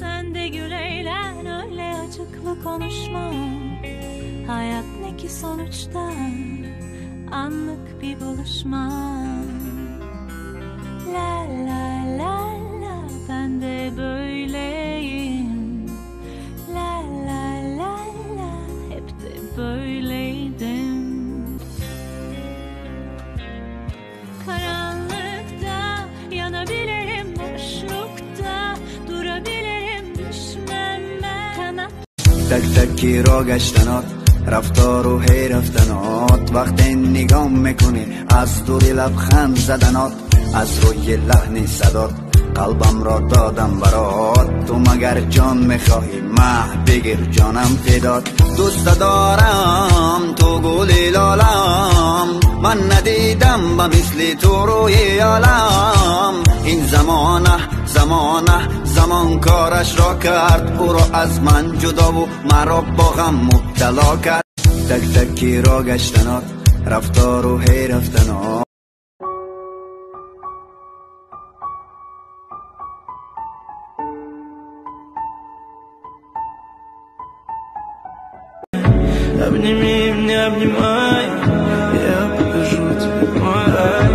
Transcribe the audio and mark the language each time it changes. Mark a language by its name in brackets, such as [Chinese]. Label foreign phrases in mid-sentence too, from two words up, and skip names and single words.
[Turkish] Sen de gül eğlen, öyle acıklı konuşma. Hayat ne ki sonuçta, anlık bir buluşma. La la la la, ben de böyleyim. La la la la, hep de böyleydim. Karanlıkta yanabilirim, boşlukta durabilirim, düşmem ben. Kanat [Persian] تک را گشتنات رفتار و حیرفتنات وقتی نگام میکنی از دور لبخند زدنات از روی لحن صدات قلبم را دادم برات تو مگر جان میخواهی مه بگیر جانم فدات دوست دارم تو گل لالم من ندیدم با مثل تو روی عالم این زمان کارش را کرد او را از من جدا و مرا با غم مبتلا کرد تک تکی را گشتنات رفتار و حیرفتنات [Russian] Обними меня, обнимай, я покажу тебе мой рай.